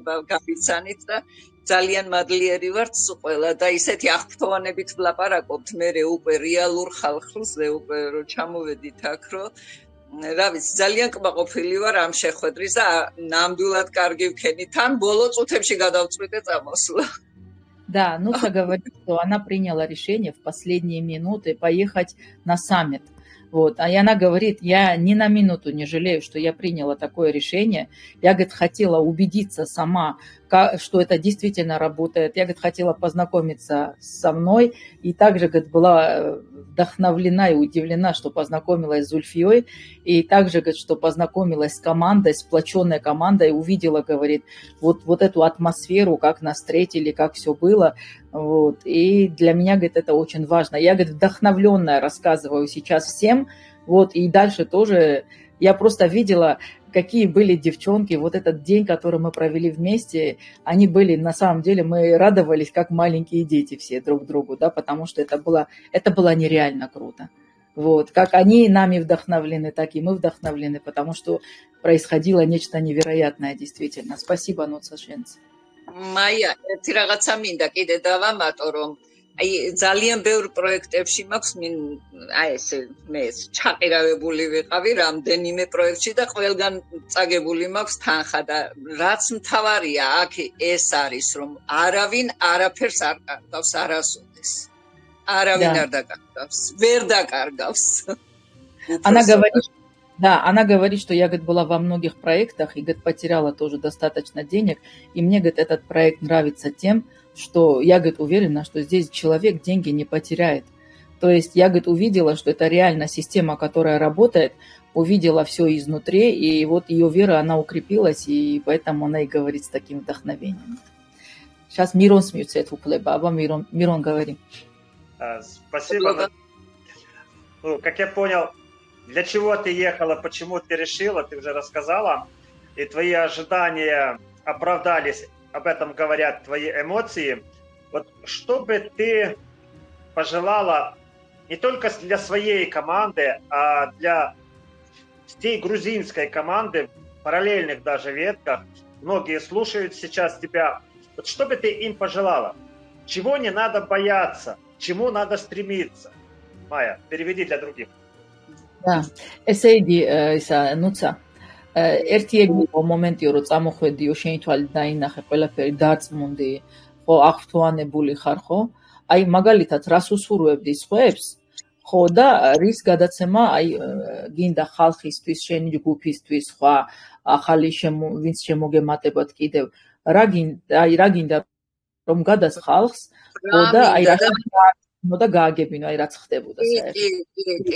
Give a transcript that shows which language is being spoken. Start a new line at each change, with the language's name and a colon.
Georgian: გაბიცანით და ძალიან მადლიერი ვართ ყველა და ისეთი აღფრთოვანებით ვლაპარაკობთ მე უკვე რეალურ ხალხზე უკვე რომ ჩამოვედით აქ რომ რა ვიცი ძალიან კმაყოფილი вар ამ შეხვედრის და ნამდვილად კარგი ვქენით თან ბოლო წუთებში გადავწყვიტე წამოსვლა.
Russian: Да, Нуца говорит, что она приняла решение в последние минуты поехать на саммит. Вот. И она говорит, я ни на минуту не жалею, что я приняла такое решение. Я, говорит, хотела убедиться сама, что это действительно работает. Я, говорит, хотела познакомиться со мной. И также, говорит, была вдохновлена и удивлена, что познакомилась с Зульфией. И также, говорит, что познакомилась с командой, сплоченной командой. Увидела, говорит, вот эту атмосферу, как нас встретили, как все было. Вот. И для меня, говорит, это очень важно. Я, говорит, вдохновленная рассказываю сейчас всем. Вот. И дальше тоже я просто видела, какие были девчонки. Вот этот день, который мы провели вместе, они были, на самом деле, мы радовались, как маленькие дети все друг другу, да, потому что это было нереально круто. Вот. Как они нами вдохновлены, так и мы вдохновлены, потому что происходило нечто невероятное, действительно. Спасибо, Нуца Шенц.
Georgian: მაია, ერთი რაღაცა მინდა კიდე დავამატო, რომ აი ძალიან ბევრ პროექტებში მაქვს აი ესე მე ჩაყირავებული ვიყავი რამდენიმე პროექტში და ყველგან წაგებული მაქვს თანხა და რაც მთავარია აქ ეს არის რომ არავინ არაფერს არ კარგავს არასოდეს არავინ არ დაკარგავს ვერ დაკარგავს
Russian: Она говорит, что я, говорит, была во многих проектах и, говорит, потеряла тоже достаточно денег. И мне, говорит, этот проект нравится тем, что я, говорит, уверена, что здесь человек деньги не потеряет. То есть я, говорит, увидела, что это реально система, которая работает, увидела все изнутри, и вот ее вера, она укрепилась, и поэтому она и говорит с таким вдохновением. Сейчас Мирон смеется, это уклеба. Аба Мирон, говори. Спасибо. Ну, как я понял, для чего ты ехала, почему ты решила, ты уже рассказала, и твои ожидания оправдались, об этом говорят твои эмоции. Вот что бы ты пожелала не только для своей команды, а для всей грузинской команды, в параллельных даже ветках, многие слушают сейчас тебя, вот что бы ты им пожелала? Чего не надо бояться, чему надо стремиться? Майя, переведи для других. Да,
Georgian: ესე იგი, ისა, ნუცა, ერთი ეგ იყო მომენტი, რომ წამოხვედიო, შენი თვალით დაინახე ყველაფერი, დარწმუნდი, ხო, აღფრთოვანებული ხარ, ხო? აი, მაგალითად, რას უსურვებდი სხვებს, ხო, და რის გადაცემა, აი, გინდა ხალხისთვის, შენი ჯგუფისთვის, სხვა, ახალი ვინც შემოგემატებათ კიდევ, რა გინდა, რომ გადას ხალხს, ხო, და აი, და გააგებინო, აი რაც ხდებოდა საერთოდ.